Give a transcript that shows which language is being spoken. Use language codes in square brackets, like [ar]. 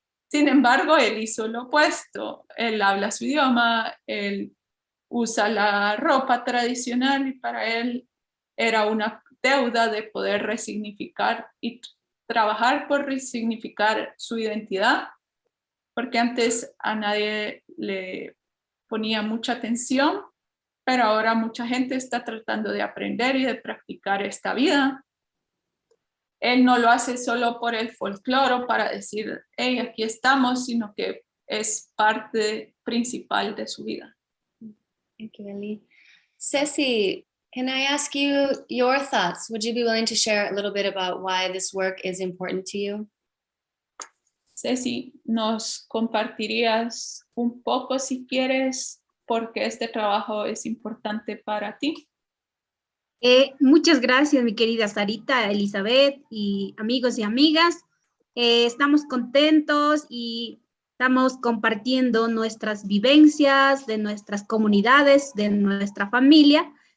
[es] Sin embargo, él hizo lo opuesto. Él habla su idioma, él usa la ropa tradicional, y para él era una deuda de poder resignificar y trabajar por resignificar su identidad, porque antes a nadie le ponía mucha atención, pero ahora mucha gente está tratando de aprender y de practicar esta vida. Él no lo hace solo por el folclore, para decir, hey, aquí estamos, sino que es parte principal de su vida. [en] Thank you, Eli. Ceci, can I ask you your thoughts? Would you be willing to share a little bit about why this work is important to you? [es] Ceci, ¿nos compartirías un poco, si quieres, por qué este trabajo es importante para ti? Muchas gracias, mi querida Sarita, Elizabeth y amigos y amigas. Estamos contentos y estamos compartiendo nuestras vivencias de nuestras comunidades, de nuestra familia.